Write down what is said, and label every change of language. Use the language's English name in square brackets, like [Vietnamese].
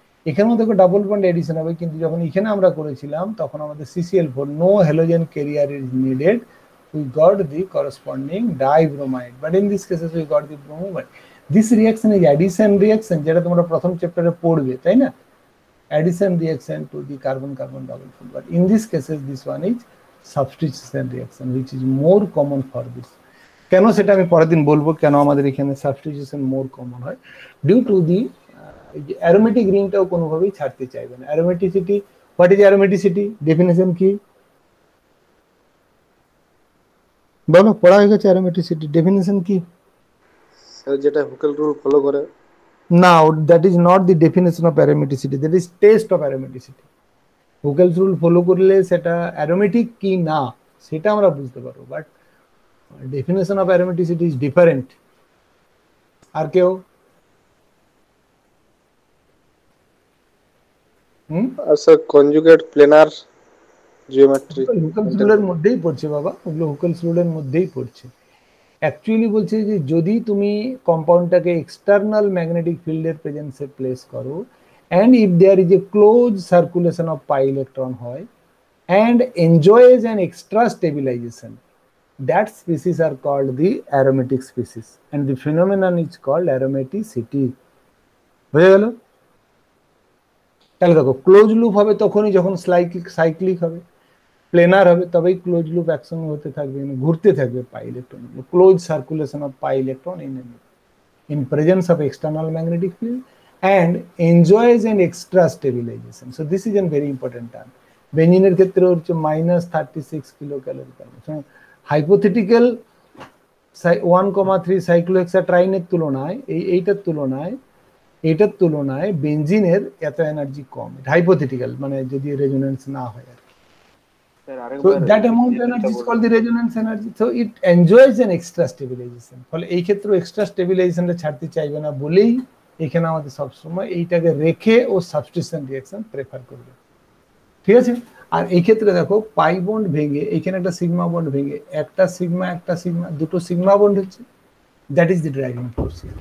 [Bangla] এখানেও দেখো double bond addition হবে, কিন্তু যখন এখানে আমরা করেছিলাম তখন আমাদের CCl4, no halogen career is needed, [English] we got the corresponding dibromide, but in this cases we got the bromide. This reaction is addition reaction, [Bangla] যেটা তোমরা প্রথম চ্যাপ্টারে পড়বে, তাই না? [English] Addition reaction to the carbon carbon double bond, but in this cases this one is substitution reaction, which is more common for this. [Bangla] কেন সেটা আমি পরের দিন বলবো, কেন আমাদের এখানে সাবস্টিটিউশন মোর কমন হয়, ডিউ টু দি অ্যারোমেটিক রিংটাও কোনোভাবেই ছাড়তে চাইবে না। Aromaticity, what is aromaticity, definition কি বলো? পড়া হয়ে গেছে অ্যারোমেটিসিটি ডেফিনেশন কি? স্যার যেটা হুকেল রুল ফলো করে। না, that is not the definition of aromaticity, that is test of aromaticity. Hückel's rule follow করলে সেটা অ্যারোমেটিক কি না সেটা আমরা বুঝতে পারবো, but [English] definition of aromaticity is different. [Bangla] আর কেউ? আচ্ছা, কনজুগেট প্লেনার জিওমেট্রি হুকেলস রুলের মধ্যেই পড়ছে বাবা, ওগুলো হুকেলস রুলের মধ্যেই পড়ছে। অ্যাকচুয়ালি বলছে যে যদি তুমি কম্পাউন্ডটাকে এক্সটার্নাল ম্যাগনেটিক ফিল্ডের প্রেজেন্সে প্লেস করো, [English] and if there is a closed circulation of pi electron হয় and enjoys an extra stabilization, that species are called the aromatic species, and the phenomenon is called aromaticity. [Bangla] বুঝে গেল? তাহলে দেখো close loop হবে তখনই যখন cyclic হবে, planer হবে তবেই ক্লোজ লুপ একসঙ্গে হতে থাকবে, ঘুরতে থাকবে pi electron, close circulation of pi electron [English] in presence of external magnetic field and enjoys an extra stabilization. So this is a very important term. [Bangla] বেঞ্জিনের ক্ষেত্রে হচ্ছে -36 কিলো ক্যালোরি পার। হাইপোথেটিক্যাল 1,3 সাইক্লোহেক্সাট্রাইনের তুলনায় এইটার তুলনায় এটার তুলনায় বেনজিনের এত এনার্জি কম, হাইপোথেটিক্যাল, মানে যদি রেজোনেন্স না হয় আর কি। [English] So that amount of energy is called the resonance energy. So it enjoys an extra stabilization. [Bangla] ফলে এই ক্ষেত্রে এক্সট্রা স্টেবিলাইজেশনটা ছাড়তে চাইবে না বলেই এখানে আমাদের সবসময় এইটাকে রেখে ও সাবস্টিটিউশন রিঅ্যাকশন প্রেফার করবে, ঠিক আছে। আর এই ক্ষেত্রে দেখো পাই বন্ড ভেঙে এখানে একটা সিগমা বন্ড ভেঙে একটা সিগমা দুটো সিগমা বন্ড হচ্ছে, that is the driving force.